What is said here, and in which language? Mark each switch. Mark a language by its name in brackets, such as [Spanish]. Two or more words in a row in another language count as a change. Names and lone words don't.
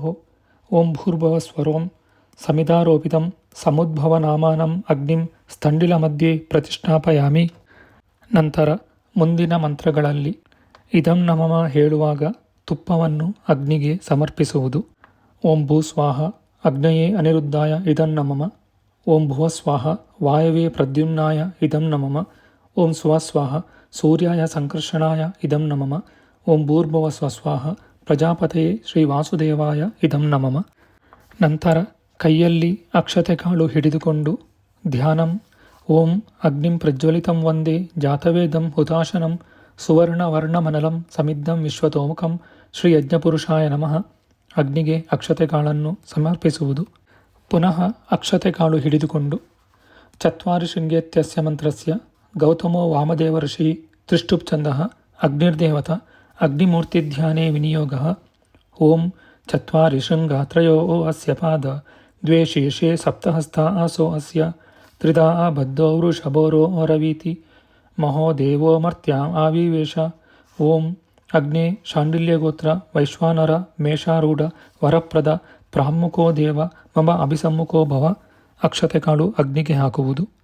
[Sanskrit] ಓಂ ಭೂರ್ಭುವಸ್ವರೋಂ ಸಮಿಧಾರೋಪಿತಂ ಸಮುದ್ಭವನಾಮಾನಂ ಅಗ್ನಿಂ ಸ್ಥಂಡಿಲ ಮಧ್ಯೆ ಪ್ರತಿಷ್ಠಾಪಯಾಮಿ. [Kannada] ನಂತರ ಮುಂದಿನ ಮಂತ್ರಗಳಲ್ಲಿ [Sanskrit] ಇದಂ ನಮಃ [Kannada] ಹೇಳುವಾಗ ತುಪ್ಪವನ್ನು ಅಗ್ನಿಗೆ ಸಮರ್ಪಿಸುವುದು. [Sanskrit] ಓಂ ಭೂ ಸ್ವಾಹ ಅಗ್ನಯೇ ಅನಿರುದ್ಧಾಯ ಇದಂ ನಮಃ. ಓಂ ಭುವ ಸ್ವಾಹ ವಾಯವೇ ಪ್ರದ್ಯುಮ್ನಾಯ ಇದಂ ನಮಃ. ಓಂ ಸ್ವಸ್ವಾಹ ಸೂರ್ಯಾಯ ಸಂಕರ್ಷಣಾಯ ಇದಂ ನಮಃ. ಓಂ ಭೂರ್ಭುವ ಸ್ವಸ್ವಾಹ ಪ್ರಜಾಪತಯೇ ಶ್ರೀ ವಾಸುದೇವಾಯ ಇದಂ ನಮಃ. [Kannada] ನಂತರ ಕೈಯಲ್ಲಿ ಅಕ್ಷತೆ ಕಾಳು ಹಿಡಿದುಕೊಂಡು ಧ್ಯಾನಂ. [Sanskrit] ಓಂ ಅಗ್ನಿಂ ಪ್ರಜ್ವಲಿತಂ ವಂದೇ ಜಾತವೇದಂ ಹುತಾಶನಂ ಸುವರ್ಣವರ್ಣಮನಲಂ ಸಮಿದ್ದಂ ವಿಶ್ವತೋಮುಖಂ ಶ್ರೀ ಯಜ್ಞಪುರುಷಾಯ ನಮಃ. [Kannada] ಅಗ್ನಿಗೆ ಅಕ್ಷತೆ ಕಾಳನ್ನು ಸಮರ್ಪಿಸುವುದು. ಪುನಃ ಅಕ್ಷತೆ ಕಾಳು ಹಿಡಿದುಕೊಂಡು [Sanskrit] ಚತ್ವಾರಿ ಶೃಂಗೇತ್ಯಸ್ಯ ಮಂತ್ರಸ್ಯ ಗೌತಮೋ ವಾಮದೇವ ಋಷಿಃ ತ್ರಿಷ್ಟುಪ್ಛಂದಃ ಅಗ್ನಿರ್ದೇವತಾ ಅಗ್ನಿಮೂರ್ತಿಧ್ಯಾನೇ ವಿನಿಯೋಗಃ. ಓಂ ಚತ್ವಾರಿ ಶೃಂಗ ತ್ರಯೋ ಅಸ್ಯ ಪಾದ ದ್ವೇ ಶೀರ್ಷೆ ಸಪ್ತಹಸ್ತಾ ಆಸೋ ಅಸ್ಯ ತ್ರಿಧಾ ಬದ್ಧೋ ವೃಷಭೋರೋ ರವೀತಿ ಮಹೋ ದೇವೋ ಮರ್ತ್ಯಾ ಆವಿವೇಶ. ಓಂ ಅಗ್ನೇ ಶಾಂಡಿಲ್ಯಗೋತ್ರ ವೈಶ್ವಾನರ ಮೇಷಾರೂಢ ವರಪ್ರದ ಪ್ರಾಮುಖೋ ದೇವ ಮಮ ಅಭಿಸಮ್ಮುಖೋ ಭವ. [Kannada] ಅಕ್ಷತೆ ಕಾಳು ಅಗ್ನಿಗೆ ಹಾಕುವುದು.